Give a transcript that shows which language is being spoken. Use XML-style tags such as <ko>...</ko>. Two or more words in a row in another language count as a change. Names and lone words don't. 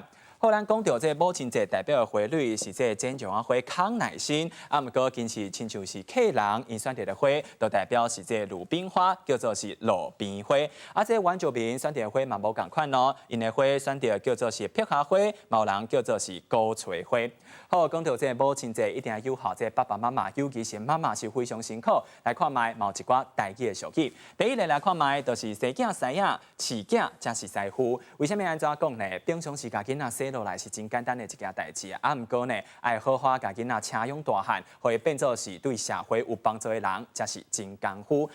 <nan>好，咱讲到这母亲节代表的花蕊是这剪绒啊花康乃馨，啊，毋过其实亲像是客人因选择的花，就代表是这鲁冰花，叫做是路边花。啊，这原住民选择的花嘛无共款咯，因的花选择叫做是碧霞花，某人叫做是高垂花。好，讲到这母亲节一定要友好这爸爸妈妈，尤其是妈妈是非常辛苦。来看卖，某一寡台语的俗语。第一个来看卖，就是生囝师仔，饲囝才是师傅。为什么安怎讲呢？平常时家囡仔生落来是真简单的一件代志啊，毋过呢，爱好好家囡仔请养大汉，会变做是对社会有帮助的人，才是真功夫。</nan>